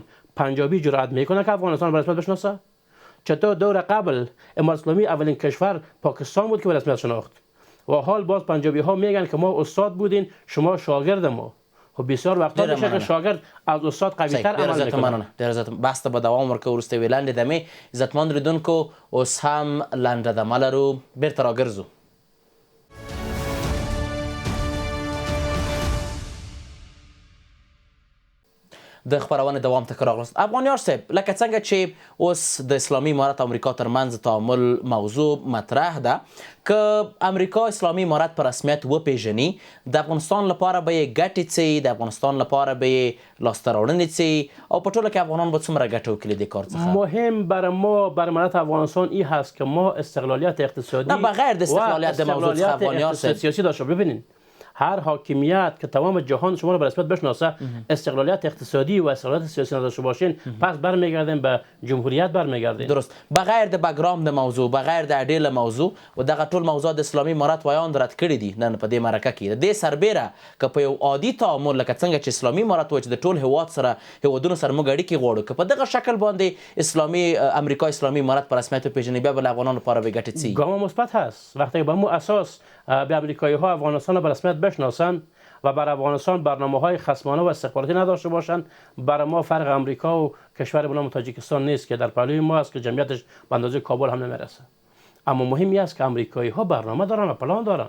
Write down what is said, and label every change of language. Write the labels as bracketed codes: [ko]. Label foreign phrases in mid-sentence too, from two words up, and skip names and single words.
[fa] پنجابی جرأت میکنه که افغانستان به رسمیت بشناسه؟ چطور دور قبل امارت اسلامی اولین کشور پاکستان بود که به رسمیت شناخت و حال باز پنجابی ها میگن که ما استاد بودین، شما شاگرد ما. خب بسیار وقتا میشه که شاگرد از استاد قوی‌تر عمل میکنه. [ps] ډیر عزت بحث ته به دوام ورکوو. وروسته یوې لنډې دمې عزتمند لیدونکو اوس هم لنډه دمه لرو، بیرته راګرځو. د خبرونې دوام ته راغلاست. افغانیار صاحب، لکه څنګه چې اوس د اسلامي امارت امریکا ترمنځ تعامل موضوع مطرح ده، که امریکا اسلامي امارت په رسمیت وپیژني، د افغانستان لپاره به یې ګټې څه، د افغانستان لپاره به یې لاسته راوړنې څه، او په ټوله کې افغانان به څومره ګټه وکړي د کار څخه؟ [fa] مهم برای ما، برای ملت افغانستان این هست که ما استقلالیت اقتصادی [ps] نه بغیر د استقلالیت د موضوع څخه افغانیار صاحب [fa] سیاسی داشته. ببینید هر حاکمیت که تمام جهان شما رو به رسمیت بشناسه استقلالیت اقتصادی و استقلالیت سیاسی نداشته باشین، پس برمیگردیم به جمهوریت برمیگردیم. درست. [ps] بغیر د بګراوند موضوع، بغیر د اډیل موضوع و دغه ټول موضوع د اسلامي امارت وایاند رد کړي دي نن په دې مرکه کې. د دې سربیره که په یو عادي تعامل لکه څنګه چې اسلامي امارت وایي چې د ټول هیواد سره هیوادونو سره موږ اړیکې غواړو، که په دغه شکل باندې امریکا اسلامي امارت په رسمیت وپېژني، بیا به له افغانانو لپاره به ګټې څه؟ [fa] ګام مثبت هست. وقتی به مو اساس به امریکایی ها افغانستان رو به رسمیت بشناسند و بر افغانستان برنامه های خصمانه و استخباراتی نداشته باشند، برای ما فرق امریکا و کشور به نام تاجیکستان نیست که در پهلوی ما است که جمعیتش به اندازه کابل هم نمیرسه. اما مهمی است که امریکایی ها برنامه دارن و پلان دارن.